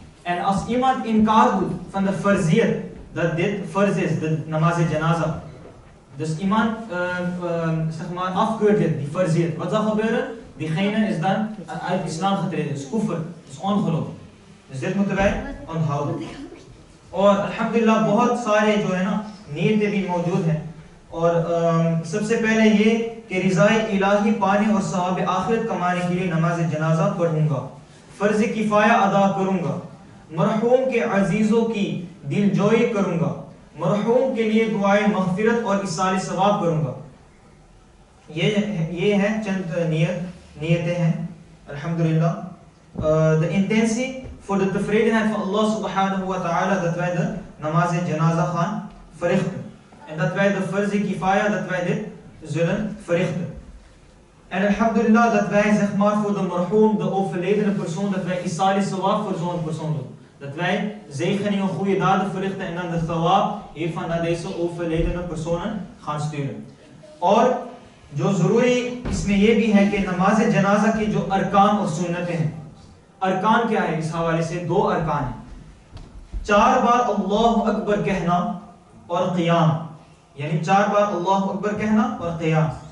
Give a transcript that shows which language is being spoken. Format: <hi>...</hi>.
<nl>En als iemand inkaar doet van de verziyat, dat dit farz is, de namaz janaza. Dus iemand zeg maar afkeurt dit, die verziyat. Wat zal gebeuren? Diegene is dan uit islam getreden, is kufr, is ongeloof. Dus dit moeten wij onthouden.</nl> <ur>اور الحمدللہ بہت سارے جو ہے نا نیتیں بھی موجود ہیں, اور سب سے پہلے یہ کہ رضائے الہی پانے اور ثواب آخرت کمانے کے لیے نماز جنازہ پڑھوں گا, فرض کفایہ ادا کروں گا, مرحوم کے عزیزوں کی دل جوئی کروں گا, مرحوم کے لیے دعائے مغفرت اور اصال ثواب کروں گا. یہ ہے چند نیتیں ہیں الحمدللہ.</ur> <nl>The intentie voor de tevredenheid van Allah subhanahu wa ta'ala dat wij de namaz janaza gaan verrichten. En dat wij de farz kifaya, dat wij dit zullen verrichten. En alhamdulillah dat wij zeg maar voor de marhoom, de overledene persoon, dat wij isali sawab voor zo'n persoon doen. Dat wij zegeningen, goede daden verrichten en dan de thawab hiervan naar deze overledene personen gaan sturen.</nl> <ur>اور جو ضروری اس میں یہ بھی ہے کہ نماز جنازہ کے جو ارکان اور سنتیں ہیں, ارکان کیا ہے؟ اس حوالے سے 2 ارکان ہیں. 4 بار اللہ اکبر کہنا اور قیام, یعنی 4 بار اللہ اکبر کہنا اور قیام.</ur>